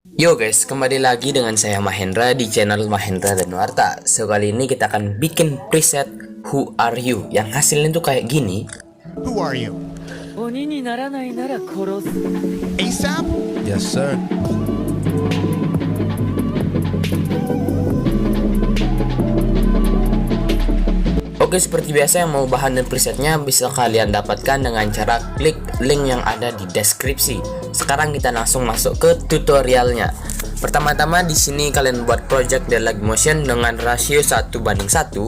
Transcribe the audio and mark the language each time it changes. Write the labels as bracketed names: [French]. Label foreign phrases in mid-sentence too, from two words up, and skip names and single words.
[English] Yo guys, [Indonesian] kembali lagi dengan saya Mahendra di channel Mahendra Danuarta. So kali ini kita akan bikin preset Who Are You yang hasilnya tuh kayak gini. [English] Who are you? [Japanese] 鬼にならないなら殺す。 [English] ASAP? Yes, sir. [Indonesian] Oke, seperti biasa yang mau bahan dan presetnya bisa kalian dapatkan dengan cara klik link yang ada di deskripsi. Sekarang kita langsung masuk ke tutorialnya. Pertama-tama di sini kalian buat project Dialog Motion dengan rasio 1:1.